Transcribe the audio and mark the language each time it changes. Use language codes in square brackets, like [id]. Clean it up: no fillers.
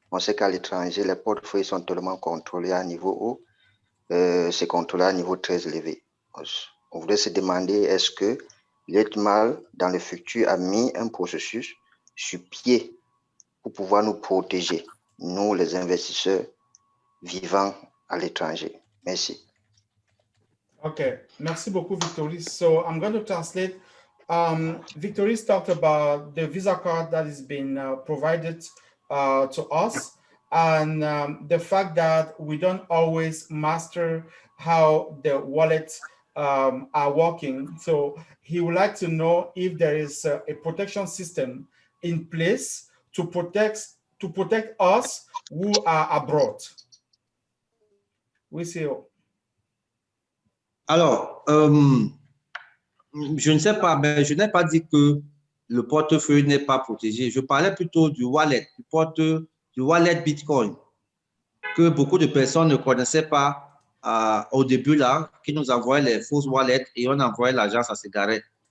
[fr] On sait qu'à l'étranger, les portefeuilles sont tellement contrôlés à un niveau haut, c'est contrôlé à un niveau très élevé. On voudrait se demander, est-ce que l'ETMAL, dans le futur, a mis un processus sur pied pour pouvoir nous protéger, nous, les investisseurs vivant à l'étranger. Merci. Okay, merci beaucoup, Victoris. [en] So I'm going to translate. Victoris talked about the Visa card that is being provided to us, and the fact that we don't always master how the wallets are working. So he would like to know if there is a protection system in place to protect us who are abroad. We see. [fr] Alors, je ne sais pas, mais je n'ai pas dit que le portefeuille n'est pas protégé. Je parlais plutôt du wallet, du wallet Bitcoin, que beaucoup de personnes ne connaissaient pas au début, là, qui nous envoyaient les fausses wallets et on envoyait l'argent, ça s'égarait.